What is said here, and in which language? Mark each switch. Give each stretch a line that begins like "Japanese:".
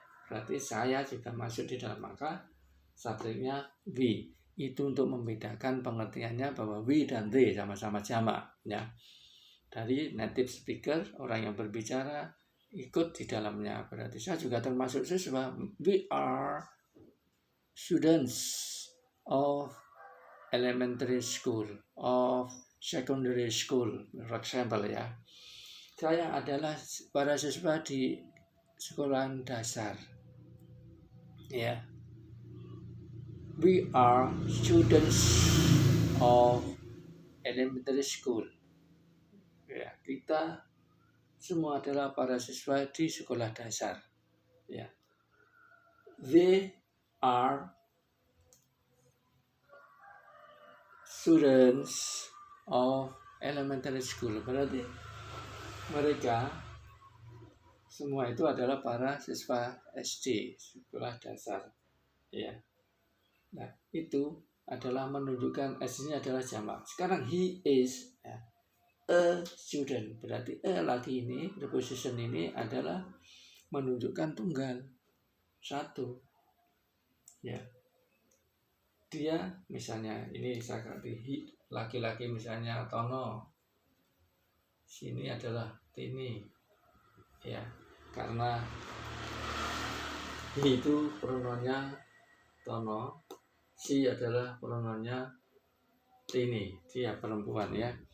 Indonesian: Berarti saya juga masuk di dalam. Maka subjeknya we. Itu untuk membedakan pengertiannya bahwa we dan they sama-sama jamak. Ya. Dari native speaker, orang yang berbicara ikut di dalamnya. Berarti saya juga termasuk siswa.
English: We are students of elementary school, of secondary school, for example, ya.
Indonesian: Saya adalah para siswa di sekolah dasar. Ya.
English: We are students of elementary school.
Indonesian: Ya, kita semua adalah para siswa di sekolah dasar. Ya.
English: They are students of elementary school.
Indonesian: Berarti mereka semua itu adalah para siswa SD, sekolah dasar. Ya. Nah, itu adalah menunjukkan S-nya adalah jamak.
English: Sekarang he is ya, a student.
Indonesian: Berarti a lagi ini, preposition ini adalah menunjukkan tunggal. Satu. Ya. Dia misalnya ini saya katakan laki-laki misalnya Tono. Sini adalah Tini. Ya. Karena he itu pronounnya Tono, si adalah pronounnya Tini, dia perempuan ya.